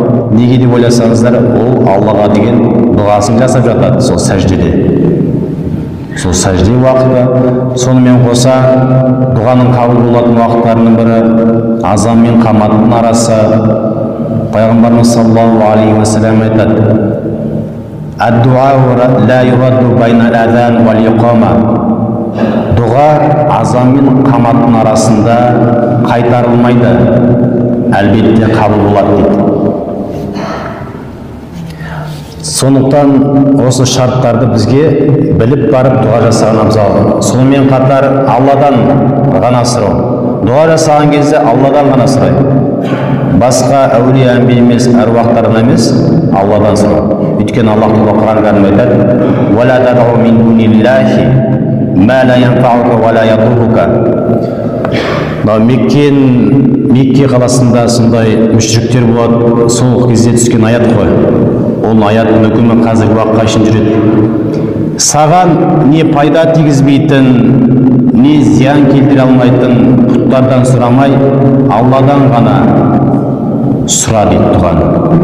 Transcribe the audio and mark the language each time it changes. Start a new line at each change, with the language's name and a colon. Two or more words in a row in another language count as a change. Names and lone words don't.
Kazakh: Неге деп ойласаңыздар, ол Аллаға деген дұғасын жасап жатады сол сәждеде. Сол сәжде уақыты. Сонымен қоса дұғаның қабыл болатын уақыттарының бірі азан мен қаматтың арасы.
Arabic: Пайғамбарымыз صلى الله عليه وسلم айтады: "الدعاء لا يرد بين الأذان والإقامة."
Kazakh: Дұға азан мен қаматтың арасында қайтарылмайды, әлбетте қабыл болады дейді. Сондықтан осы шарттарды бізге біліп барып дұға жасаған абзал. Сонымен қатар Алладан ғана сұрау. Дұға жасаған кезде Алладан ғана сұрайды. Басқа әулие әмбие емес, әруақтардан емес, Алладан сұрау. Өйткені Аллах Тағала Құран кәрімде айтады:
Arabic: "ولا تدع من دون الله ما لا ينفعك ولا يضرك."
Kazakh: Мекке қаласында сондай мүшриктер болады. Сол кезде түскен аят қой. Ол аяттың үкімі қазіргі уақытқа шейін жүреді. Саған не пайда тигізбейтін, не зиян келтіре алмайтын пұттардан сұрамай, Алладан ғана сұра дейді дұғаны.